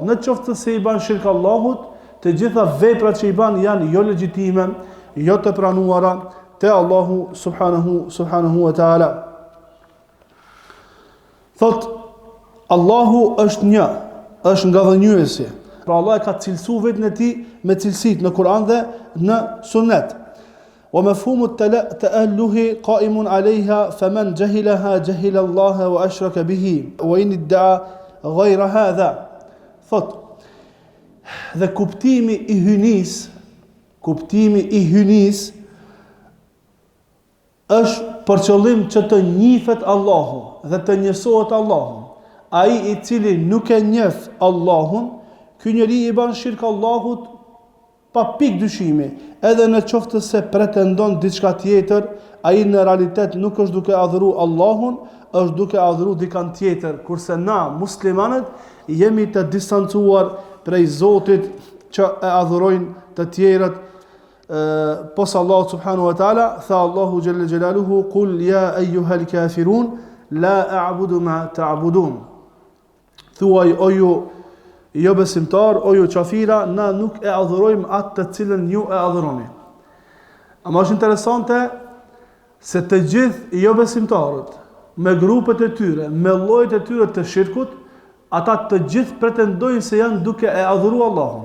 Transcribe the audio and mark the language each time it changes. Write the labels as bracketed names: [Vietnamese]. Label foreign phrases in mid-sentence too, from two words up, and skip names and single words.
[Albanian] Në qoftë se i bën shirk Allahut, të gjitha veprat që i bën janë jo legjitime, jo të pranuara te Allahu [Arabic] سبحانه وتعالى. [Albanian] Thot Allahu është një, është nga dhënjuesi. Pra Allah e ka cilësuar vetën e tij me cilësitë në Kur'an dhe në Sunet. [Arabic] ومفهوم التأله قائم عليها فمن جهلها جهل الله وأشرك به وإن ادعى غير هذا. [Albanian] Thot dhe kuptimi i hynis është për qëllim që të njihet Allahu dhe të njësohet Allahu. Ai i cili nuk e njeh Allahun, ky njeri i bën shirk Allahut pa pikë dyshimi, edhe në qoftë se pretendon diçka tjetër, ai në realitet nuk është duke adhuru Allahun, është duke adhuru dikant tjetër, kurse na muslimanët jemi të distancuar prej Zotit që e adhurojnë të tjerët pos Allah [Arabic] سبحانه وتعالى. Tha Allahu جل جلاله قل يا أيها الكافرون لا أعبد ما تعبدون. [Albanian] Thuaj o ju jo besimtar, o ju qafira, na nuk e adhurojmë atë të cilën ju e adhuroni. Ama është interesante se të gjithë jo besimtarët, me grupet e tyre, me llojet e tyre të shirkut, ata të gjithë pretendojnë se janë duke e adhuru Allahun.